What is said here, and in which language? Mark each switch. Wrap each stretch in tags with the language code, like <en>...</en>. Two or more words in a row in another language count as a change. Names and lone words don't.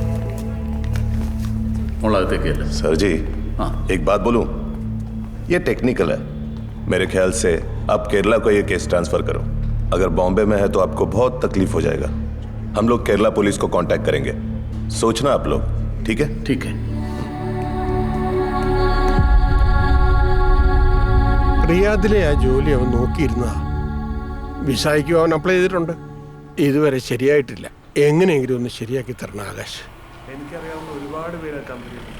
<hi>सर जी, हाँ. एक बात बोलूं, ये टेक्निकल है. मेरे ख्याल से आप केरला को ये केस ट्रांसफर करो. अगर बॉम्बे में है तो आपको बहुत तकलीफ हो जाएगा. हम लोग केरला पुलिस को कांटेक्ट करेंगे. सोचना आप लोग. ठीक है? ठीक है.</hi> <ml>റിയാദിലെ ആ ജോലി അവൻ നോക്കിയിരുന്നതാ. വിസായ്ക്കും അവൻ അപ്ലൈ ചെയ്തിട്ടുണ്ട്. ഇതുവരെ ശരിയായിട്ടില്ല. എങ്ങനെയെങ്കിലും ഒന്ന് ശരിയാക്കി തരണം ആകാശ്. എനിക്കറിയാവുന്ന ഒരുപാട് പേര് കമ്പനി.</ml>